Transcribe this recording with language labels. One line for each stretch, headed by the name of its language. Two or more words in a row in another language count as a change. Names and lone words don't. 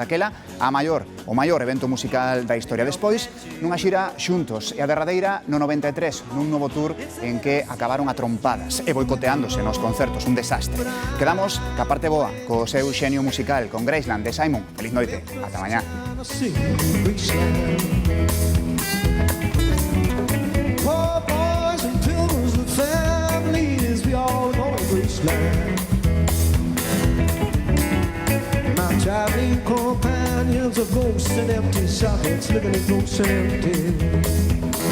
Galician: Daquela, o maior evento musical da historia. Despois, nunha xira xuntos, e a derradeira no 93, nun novo tour en que acabaron a trompadas e boicoteándose nos concertos, un desastre. Quedamos ca parte boa, co seu xenio musical, con Graceland de Simon. Feliz noite, ata mañá.
English: Poor boys and pilgrims with families, we all know Graceland. My traveling companions are ghosts and empty sockets, living in ghosts and empty.